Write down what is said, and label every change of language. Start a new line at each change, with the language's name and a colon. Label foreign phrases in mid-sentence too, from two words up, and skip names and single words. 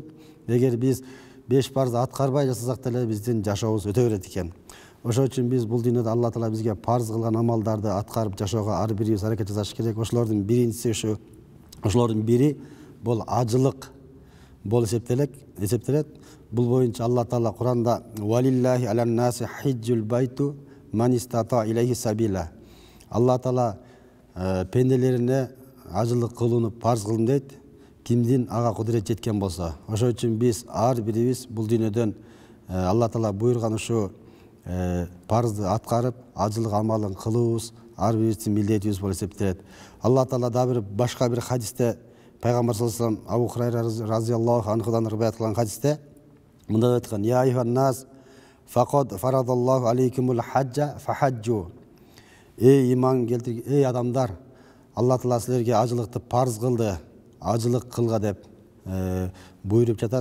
Kyrgyz: Эгер биз 5 парзды аткарбай жашасак деле биздин жашообуз өтө берет экен. Ошон үчүн биз бул дүйнөдө Аллах Таала бизге парз кылган амалдарды аткарып жашоого ар бирибиз аракет жасаш керек. Ошолордун биринчиси ошолордун бири бул ажылык болуп эсептелет. Бул боюнча Аллах Таала Куранда
Arabic: «ولله على الناس حج البيت من استطاع إليه سبيلا».
Kyrgyz: Аллах Таала пенделерине ажылык кылууну парз кылдым дейт, кимдин ага кудурет жеткен болсо. Ошон үчүн биз ар бирибиз бул дүйнөдөн Аллах Таала буйруган ушу парзды аткарып, ажылык амалын кылуубуз ар бирибиздин милдетибиз болуп эсептелет. Аллах Таала дагы башка бир хадисте пайгамбар
Arabic: صلى الله عليه وسلم
Kyrgyz: Абу Хурайра разияллаху анхудан риваят кылган хадисте мындай айткан:
Arabic: «يا أيها الناس قد فرض الله عليكم الحج فحجوا».
Kyrgyz: Эй иман келтирген эй адамдар, Аллах Таала силерге ажылыкты парз кылды, ажылык кылга деп буйруп жатат.